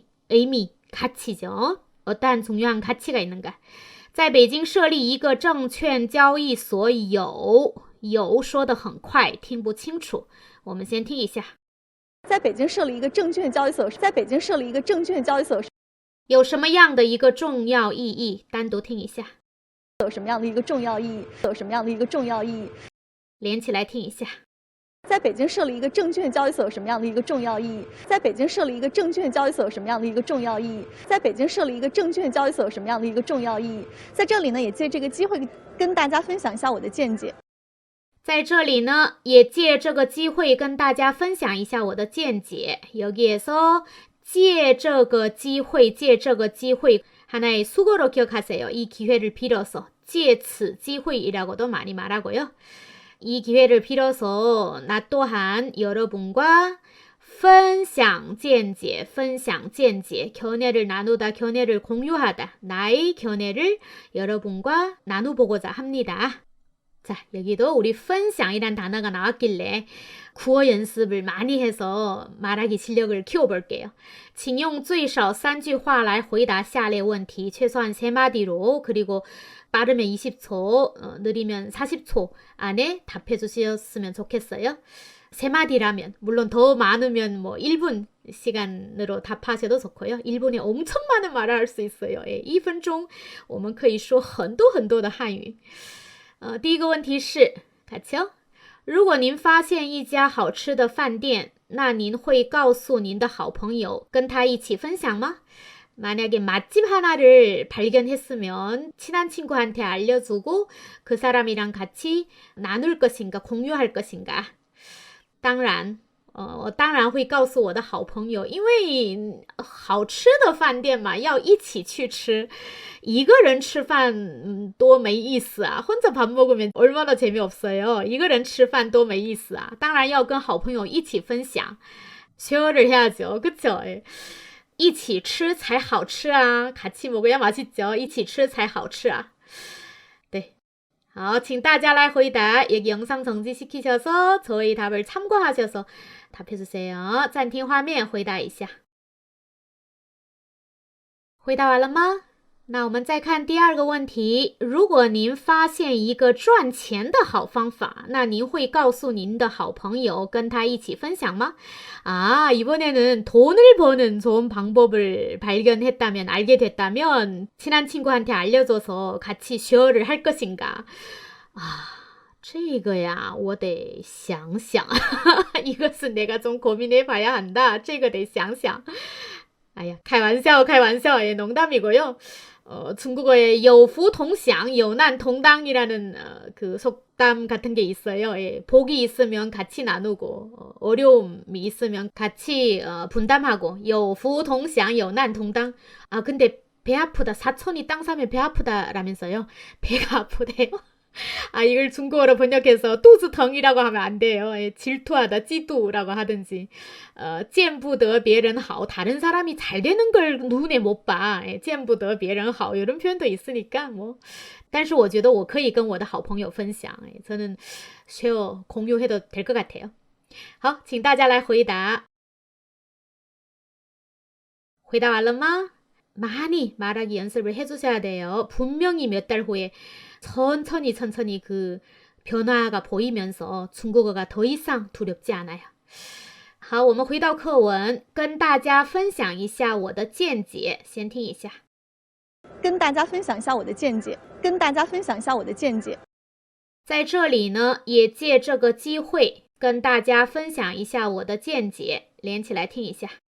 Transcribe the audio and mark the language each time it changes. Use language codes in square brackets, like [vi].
[ko] 의미, 가치죠. 어떠한 중요한 가치가 있는가? [zh] 在北京设立一个证券交易所有说得很快，听不清楚，我们先听一下。在北京设立一个证券交易所，在北京设立一个证券交易所有什么样的一个重要意义？单独听一下。有什么样的一个重要意义？有什么样的一个重要意义？连起来听一下。在北京设立一个证券交易所有什么样的一个重要意义？在北京设立一个证券交易所有什么样的一个重要意义？在北京设立一个证券交易所有什么样的一个重要意义？在这里呢，也借这个机会跟大家分享一下我的见解。在这里呢，也借这个机会跟大家分享一下我的见解。 [ko] 여기에서 [zh] 借这个机会 [ko] 하나의 수고로 기억하세요. 이 기회를 빌어서 [zh] 借此机会 [ko] 이라고도 많이 말하고요. 이 기회를 빌어서 나 또한 여러분과 [zh] 分享见解, [ko] 견해를 나누다, 견해를 공유하다, 나의 견해를 여러분과 나누보고자 합니다. 자, 여기도 우리 分享이란 단어가 나왔길래 구어 연습을 많이 해서 말하기 실력을 키워볼게요. [zh] 请用最少3句话来回答下列问题, [ko] 최소한 3마디로, 그리고 빠르면 20초, 느리면 40초 안에 답해 주셨으면 좋겠어요. 3마디라면, 물론 더 많으면 뭐 1분 시간으로 답하셔도 좋고요. 1분에 엄청 많은 말을 할 수 있어요. [zh] 1分钟我们可以说很多很多的汉语。第一个问题是， [ko] 같이요? [zh] 如果您发现一家好吃的饭店，那您会告诉您的好朋友，跟他一起分享吗? [ko] 만약에 맛집 하나를 발견했으면 친한 친구한테 알려주고 그 사람이랑 같이 나눌 것인가, 공유할 것인가? [zh] 当然会告诉我的好朋友，因为好吃的饭店嘛，要一起去吃。一个人吃饭多没意思啊， [ko] 혼자 밥 먹으면 얼마나 재미없어요. [zh] 一个人吃饭多没意思啊，当然要跟好朋友一起分享， [ko] 쉐어를 해야죠. 그쵸? [zh] 一起吃才好吃啊 [ko] 같이 먹어야 맛있죠. [zh] 一起吃才好吃啊 네. 好，请大家来回答 [ko] 여기 영상 정지시키셔서 저희 답을 참고하셔서 답해주세요. [zh] 暂停画面回答一下回答完了吗？那我们再看第二个问题，如果您发现一个赚钱的好方法，那您会告诉您的好朋友跟他一起分享吗？ [ko] 이번에는 돈을 버는 좋은 방법을 발견했다면, 알게 됐다면 친한 친구한테 알려줘서 같이 쉐어를 할 것인가? [zh] 这个呀我得想想 [ko] 이것은 내가 좀 고민해 봐야 한다. [zh] 这个得想想 开玩笑 [ko] 예, 농담이고요. 중국어에 여후동享, 여난동당이라는 그 속담 같은 게 있어요. 예, 복이 있으면 같이 나누고 어려움이 있으면 같이 분담하고 여후동享, 여난동당. 근데 배 아프다. 사촌이 땅 사면 배 아프다라면서요. 배가 아프대요. 이걸 중국어로 번역해서 뚜즈덩이라고 하면 안 돼요. 예, 질투하다, 찌두라고 하든지. [zh] 见不得别人好, [ko] 다른 사람이 잘 되는 걸 눈에 못 봐. [zh] 见不得别人好 [ko] 이런 표현도 있으니까 뭐. [zh] 但是我觉得我可以跟我的好朋友分享. [ko] 저는 쉐어 공유해도 될 것 같아요. [zh] 好，请大家来回答. 回答完了吗? [ko] 많이 말하기 연습을 해주셔야 돼요. 분명히 몇 달 후에 천천히 그 변화가 보이면서 중국어가 더 이상 두렵지 않아요. [zh] 好，我们回到课文，跟大家分享一下我的见解，先听一下。跟大家分享一下我的见解，跟大家分享一下我的见解。在这里呢，也借这个机会跟大家分享一下我的见解，连起来听一下。